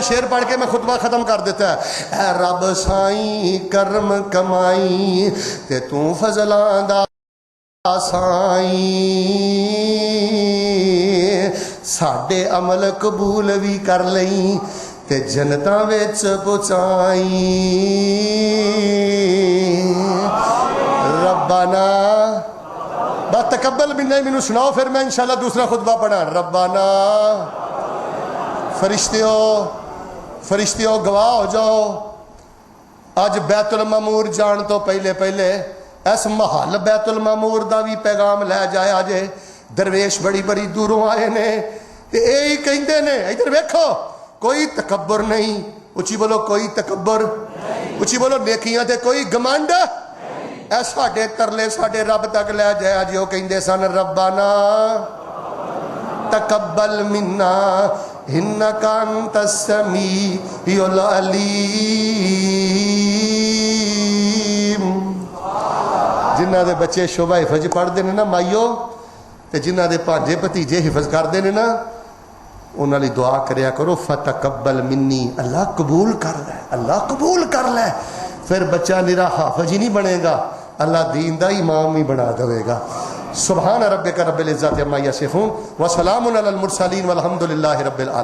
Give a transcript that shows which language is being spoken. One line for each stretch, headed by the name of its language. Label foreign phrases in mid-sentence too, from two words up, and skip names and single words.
Punjabi: شعر پڑھ کے میں خطبہ ختم کر دیتا ہے۔ اے رب سائیں کرم کمائی تے تو فضلاں دا سائیں، ساڈے عمل قبول بھی کر لئی تے جنتاں وچ پہنچائی.
Arabic: ربنا بس تقبل منا,
Punjabi: مینوں سناؤ پھر میں انشاءاللہ دوسرا خطبہ پڑھا. ربنا فرشتیوں گواہ ہو جاؤ، اج بیت المعمور جان تو پہلے پہلے اس محل بیت المعمور کا بھی پیغام لے جایا جے. درویش بڑی بڑی دوروں آئے نے تے یہی کہتے نے، ادھر ویکھو کوئی تکبر نہیں. اچی بولو، کوئی تکبر. اچی بولو، نیکیاں تے کوئی گھمنڈ۔ اے ساڈے ترلے ساڈے رب تک لے جایا جے. کہتے سن,
Arabic: ربنا تقبل منا إنك أنت السميع العليم.
Punjabi: جنہاں دے بچے شوبھا حفظ پڑھتے ہیں نا مائیو، تے جنہاں دے بھانجے بھتیجے حفظ کرتے ہیں نا، انہاں لئی دعا کریا کرو,
Arabic: فتقبل مني,
Punjabi: اللہ قبول کر لے، اللہ قبول کر لے. پھر بچہ نرا حافظ ہی نہیں بنے گا، اللہ دین دا امام ہی بنا دے گا.
Arabic: سبحان ربك رب العزة عما يصفون وسلام على المرسلين والحمد لله رب العالمين.